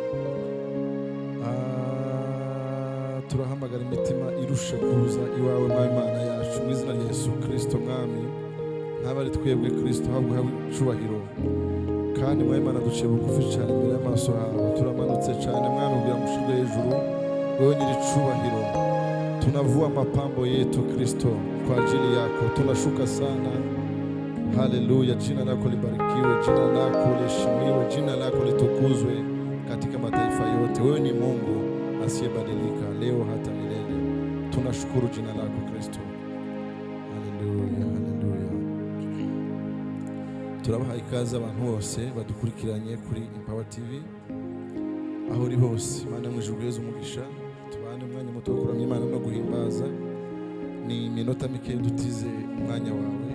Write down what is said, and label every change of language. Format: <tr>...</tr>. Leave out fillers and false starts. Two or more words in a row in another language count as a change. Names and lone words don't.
<rw>Turahamagara imitima irusha kuza iwawe Mana yacu mu izina rya Yesu Kristo. Mwami, nk'aba ari twebwe Kristo habwa icyubahiro, kandi Mana duciye bugufi cyane imbere y'amaso yawe. Turamanutse cyane Mwami kugira ngo ushirwe hejuru, wewe nyiri icyubahiro.</rw> <sw>Tunavua mapambo yetu Kristo kwa ajili yako, tunashuka sana. Haleluya, jina lako libarikiwe, jina lako liheshimiwe, jina lako litukuzwe katika mataifa yote. Wewe ni Mungu asiyebadilika leo hata milele. Tunashukuru jina lako Kristo. Haleluya, haleluya.</sw> <rw>Turabaha ikaze abantu bose badukurikiranye kuri Empower TV aho uri hose. Mana mwijuru Yesu umugisha, tubane umwanya muto wo kuramya Imana no guhimbaza. Ni minota mike dutize umwanya wawe.</rw>